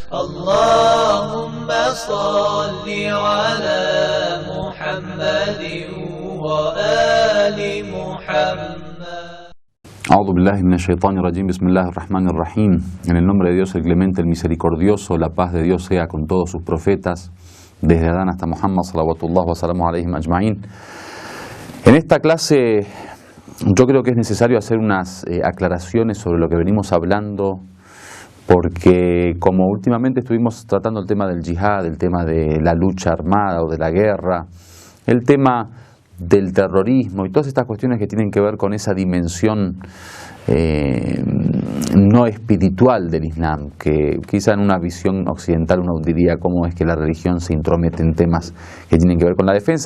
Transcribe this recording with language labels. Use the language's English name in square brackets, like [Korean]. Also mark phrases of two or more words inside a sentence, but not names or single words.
[Arabic] اللهم صل على محمد وآل محمد. أعوذ بالله من الشيطان الرجيم. بسم الله الرحمن الرحيم. [Spanish] En el nombre de Dios, el clemente, el misericordioso, la paz de Dios sea con todos sus profetas, desde Adán hasta Muhammad, [Arabic] صلوات الله وسلامه عليهم أجمعين. [Spanish] En esta clase yo creo que es necesario hacer unas aclaraciones sobre lo que venimos hablando, porque como últimamente estuvimos tratando el tema del yihad, el tema de la lucha armada o de la guerra, el tema del terrorismo y todas estas cuestiones que tienen que ver con esa dimensión no espiritual del Islam, que quizá en una visión occidental uno diría cómo es que la religión se intromete en temas que tienen que ver con la defensa.